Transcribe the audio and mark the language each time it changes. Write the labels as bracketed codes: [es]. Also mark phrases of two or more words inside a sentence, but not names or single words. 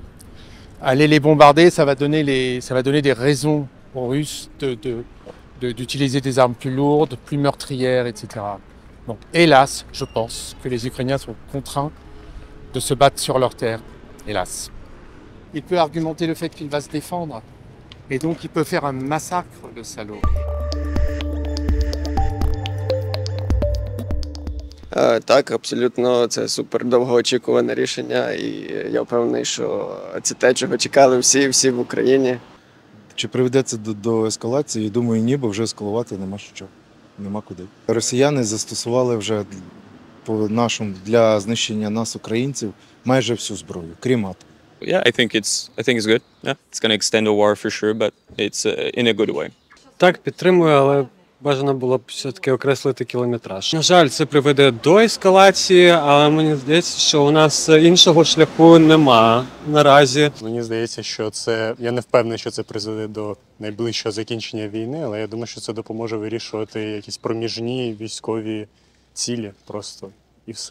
[fr] Aller les bombarder, ça va donner des raisons aux Russes d'utiliser des armes plus lourdes, plus meurtrières, etc. Donc, hélas, je pense que les Ukrainiens sont contraints de se battre sur leur terre. Hélas. Il peut argumenter le fait qu'il va se défendre. Et donc, il peut faire un massacre, le salaud. [uk] Так, абсолютно це супер довгоочікуване рішення, і я впевнений, що це те, чого чекали всі в Україні. Чи приведе це до ескалації? Думаю, ні, бо вже ескалувати нема що. Нема куди. Росіяни застосували вже для знищення нас, українців, майже всю зброю, крім атому. [en] Yeah, I think it's good. Yeah, it's going to extend the war for sure, but it's in a good way. [uk] Так, підтримую, але бажано було б все-таки окреслити кілометраж. На жаль, це приведе до ескалації, але мені здається, що у нас іншого шляху нема наразі. Мені здається, що я не впевнений, що це призведе до найближчого закінчення війни, але я думаю, що це допоможе вирішувати якісь проміжні військові цілі просто і все.